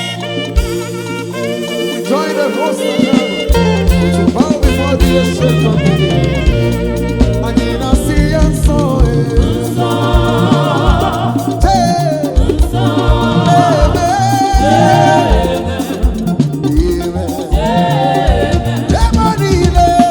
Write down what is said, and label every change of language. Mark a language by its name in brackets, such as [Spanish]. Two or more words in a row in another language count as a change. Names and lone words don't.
[English] We join the host of heaven to bow before the ancient of days. [Igbo] Anyị na-asị ya nsọ, eh. Hey. Amen. Amen. Ebe niile.